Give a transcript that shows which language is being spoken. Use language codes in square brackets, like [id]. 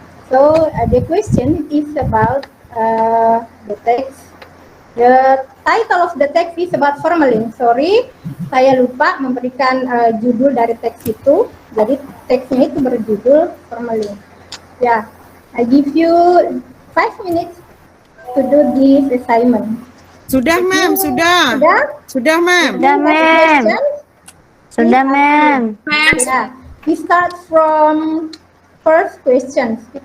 [en] So the question is about the text. The title of the text is about formalin. Sorry, [id] saya lupa memberikan judul dari teks itu. Jadi teksnya itu berjudul formalin. [en] Ya, I give you 5 minutes to do this assignment. [id] Sudah, Ma'am, sudah. Sudah? Sudah, Ma'am. Sudah, Ma'am. Sudah, Ma'am. [en] Ya, we start from first question.